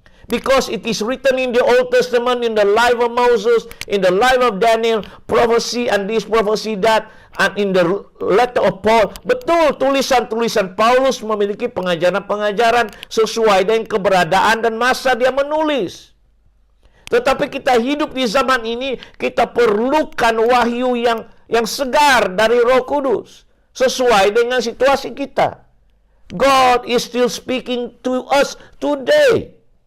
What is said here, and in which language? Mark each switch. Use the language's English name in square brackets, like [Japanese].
[English] Because it is written in the Old Testament, in the life of Moses, in the life of Daniel, prophecy and this, prophecy that, and in the letter of Paul. [Indonesian] Betul, tulisan-tulisan Paulus memiliki pengajaran-pengajaran sesuai dengan keberadaan dan masa dia menulis. Tetapi kita hidup di zaman ini, kita perlukan wahyu yang segar dari Roh Kudus, sesuai dengan situasi kita. [English] God is still speaking to us today.